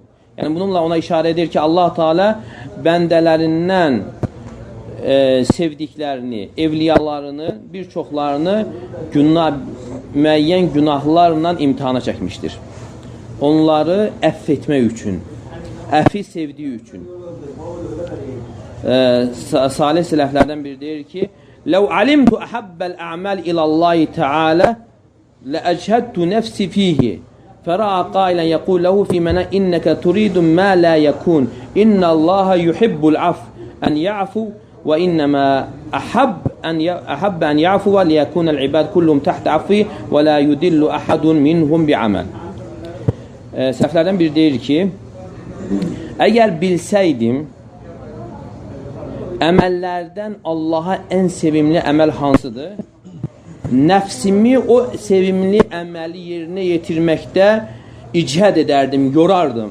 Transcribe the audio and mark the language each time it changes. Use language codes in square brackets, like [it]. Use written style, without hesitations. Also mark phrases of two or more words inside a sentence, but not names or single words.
[az] Yəni, bununla ona işarə edir ki, Allah Teala bəndələrindən sevdiklərini, evliyalarını, bir çoxlarını müəyyən günahlarla imtihana çəkmişdir. Onları əff etmək üçün, əfi sevdiyi üçün. Salih sələflərdən biri deyir ki, [ar] لو علمت أحب الأعمال إلى الله تعالى لأجهدت نفسي فيه فرأى قائلا يقول له في منى إنك تريد ما لا يكون إن الله يحب العفو أن يعفو وإنما أحب أن يعفو ليكون العباد كلهم تحت عفوه ولا يدل أحد منهم بعمل. [az] Səhvlərdən biri deyir ki, əgər bilsəydim əməllərdən Allaha ən sevimli əməl hansıdır? Nəfsimi o sevimli əməli yerinə yetirməkdə icəd edərdim, yorardım.